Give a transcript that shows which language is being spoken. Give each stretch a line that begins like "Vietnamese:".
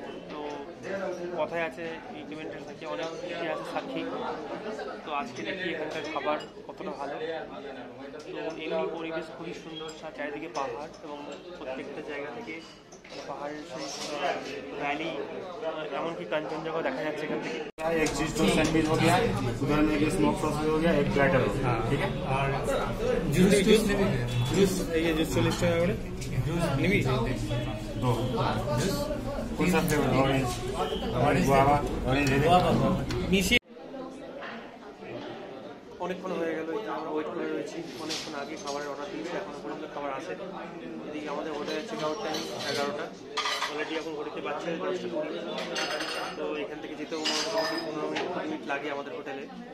Bangla: তো কথায় আছে এই কেভেন্টার্স নাকি অনেক ইতিহাসের সাক্ষী। তো আজকে দেখি এখানকার খাবার কতটা ভালো। তো এমনি পরিবেশ খুবই সুন্দর, চারিদিকে পাহাড় এবং প্রত্যেকটা জায়গা থেকে পাহাড়ের সেই ভ্যালি, এমনকি কাঞ্চনজঙ্ঘা দেখা যাচ্ছে এখান থেকে।
Hindi: एक चीज तो सैंडविच हो गया, उधर में एक स्मोक सॉस हो गया, एक प्लेटर हो गया, ठीक है। और जूस
Bangla: জুস এই যে জুস 40 টাকা করে নিবি
Hindi: दो कौन सा flavour? Orange, orange guava, orange दे दे।
Bangla: মিশিয়ে অনেকক্ষণ হয়ে গেল আমরা ওয়েট করে রয়েছি, অনেকক্ষণ আগে খাবারের অর্ডার দিয়েছি, এখনো পর্যন্ত খাবার আসে। এদিকে আমাদের হোটেলের চেক আউট টাইম 11টা, অলরেডি এখন ঘড়িতে বাজছে 10:20। তো এখান থেকে যেতেও মোটামুটি 15 মিনিট লাগে আমাদের হোটেলে।